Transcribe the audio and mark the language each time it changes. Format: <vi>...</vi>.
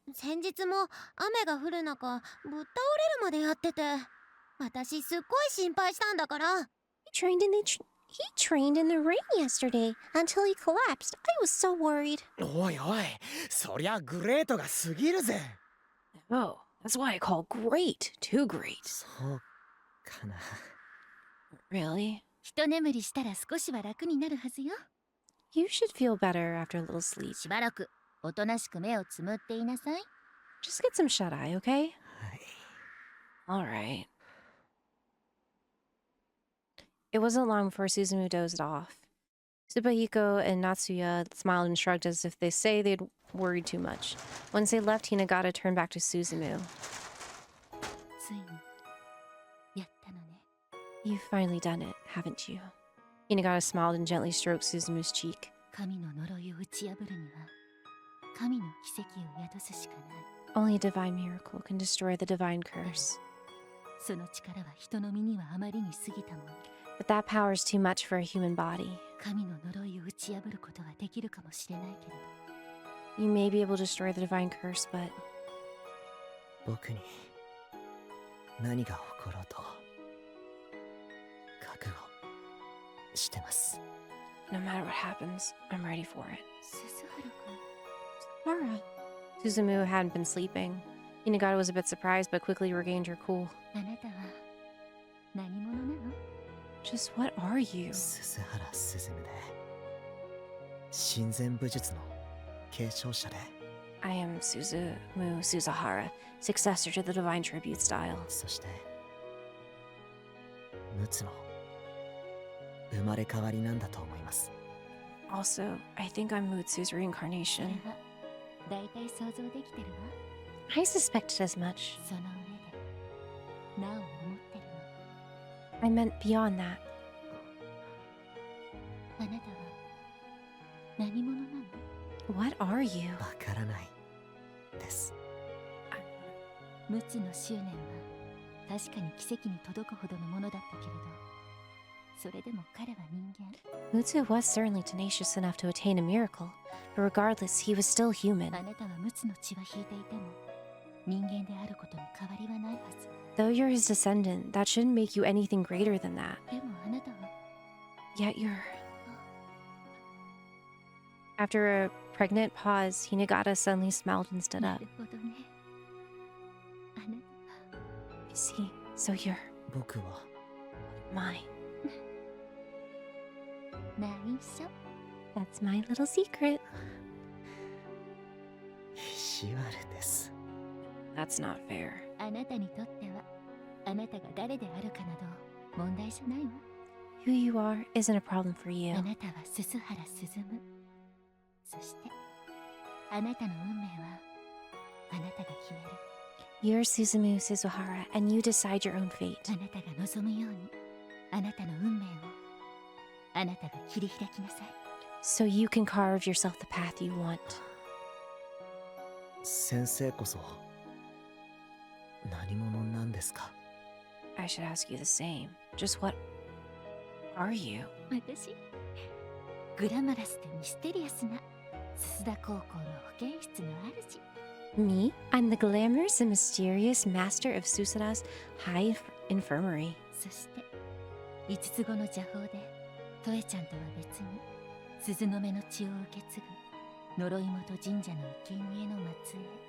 <ja>先日も雨が降る中、ぶっ倒れるまでやってて、私すっごい心配したんだから。</ja> <en>He trained in the rain yesterday until he collapsed. I was so worried.</en> <ja>おいおい、そりゃグレートが過ぎるぜ。</ja> <en>Oh, that's why I call great too great.</en> <ja>そうかな。</ja> <en>Really?</en> <ja>一眠りしたら少しは楽になるはずよ。</ja> <en>You should feel better after a little sleep.</en> <ja>しばらくおとなしく目をつむっていなさい。</ja> <en>Just get some shut-eye, okay? All right. It wasn't long before Suzumu dozed off. Tsubahiko and Natsuya smiled and shrugged as if they say they'd worried too much. Once they left, Hinagata turned back to Suzumu.</en> <ja>ついにやったのね。</ja> <en>You've finally done it, haven't you? Hinagata smiled and gently stroked Suzumu's cheek.</en> <ja>神の呪いを打ち破るには、神の奇跡を宿すしかない。</ja> <en>Only a divine miracle can destroy the divine curse.</en> <ja>その力は人の身にはあまりに過ぎたもの。</ja> <en>But that power is too much for a human body.</en> <ja>神の呪いを打ち破ることはできるかもしれないけれど、</ja> <en>You may be able to destroy the divine curse, but</en> <ja>僕に何が起ころうと覚悟してます。</ja> <en>no matter what happens, I'm ready for it.</en> <ja>鈴原君、</ja> <en>Hara. Suzumu hadn't been sleeping. Hinagata was a bit surprised, but quickly regained her cool.</en> <ja>あなたは何者なの？</ja> <en>Just what are you?</en> <ja>鈴原鈴夢で神前武術の継承者で、</ja> <en>I am Suzumu Suzahara, successor to the divine tribute style.</en> <ja>そして陸奥の生まれ変わりなんだと思います。</ja> <en>Also, I think I'm Mutsu's</en> <ja>それ</ja> <en>reincarnation.</en> <ja>は大体想像できてるわ。</ja> <en>I suspected as much.</en> <ja>その上でなお思ってるの。</ja> <en>I meant beyond that.</en> <ja>あなたは何者なの？</ja> <en>What are you?</en> <ja>わからないです。陸奥の執念は確かに奇跡に届くほどのものだったけれど、それでも彼は人間。</ja> <en>Mutsu was certainly tenacious enough to attain a miracle, but regardless, he was still human.</en> <ja>あなたは陸奥の血は引いていても人間であることに変わりはないはず。</ja> <en>Though you're his descendant, that shouldn't make you anything greater than that.</en> <ja>でもあなたは</ja> <en>Yet you're... After a pregnant pause, Hinagata suddenly smiled and stood</en> <ja>な</ja> <en>up.</en> <ja>るほどね。あなた</ja> <en>I see. So you're</en> <ja>僕は</ja> <en>mine.</en> <ja>内緒。</ja> <en>That's my little secret.</en> <ja>意地悪です。</ja> <en>That's not fair.</en> <ja>あなたにとってはあなたが誰であるかなど問題じゃないわ。</ja> <en>Who you are isn't a problem for you.</en> <ja>あなたは鈴原鈴夢。そしてあなたの運命はあなたが決める。</ja> <en>You're Suzumu Suzuhara, and you decide your own fate.</en> <ja>あなたが望むようにあなたの運命をあなたが切り開きなさい。</ja> <en>So you can carve yourself the path you want.</en> <ja>先生こそ何者なんですか？</ja> <en>I should ask you the same. Just what are you?</en> <ja>私グラマラスでミステリアスな鈴田高校の保健室の主。</ja> <en>Me? I'm the glamorous and mysterious master of Susanna's high infirmary.</en> <ja>そして5つ子の邪法でトエちゃんとは別に鈴の目の血を受け継ぐ呪い元神社の生贄の末裔。</ja>